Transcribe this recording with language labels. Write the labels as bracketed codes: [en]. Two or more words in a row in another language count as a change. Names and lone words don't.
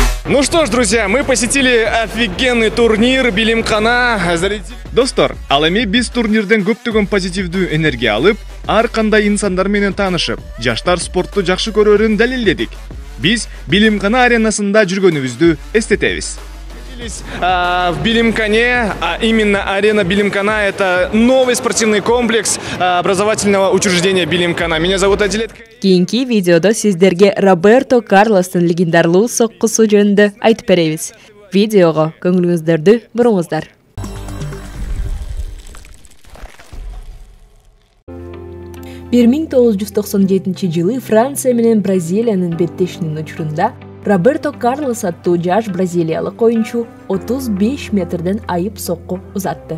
[ru] Ну что ж, друзья, мы посетили офигенный турнир Билимкана. [ky] Достор, ал эми биз турнирден көптөгөн позитивдүү энергия алып, ар кандай инсандар менен таанышып, жаштар спортту жакшы көрөрүн далилдедик. Биз Билимкана аренасында жүргөнүбүздү эстетебиз. [ru] В Билимкане, а именно арена Билимкана, это новый спортивный комплекс образовательного учреждения Билимкана. Меня зовут Адилет. [ky] Кийинки видеодо сиздерге Роберто Карлостун легендарлуу соккусу жөнүндө айтып беребиз. Видеого көңүлүңүздөрдү буруңуздар. — 1997 жылы Франция менен Бразилиянын беттешинин учурунда Роберто Карлос аттуу жаш бразилиялык оюнчу 35 метрден айып сокку узатты.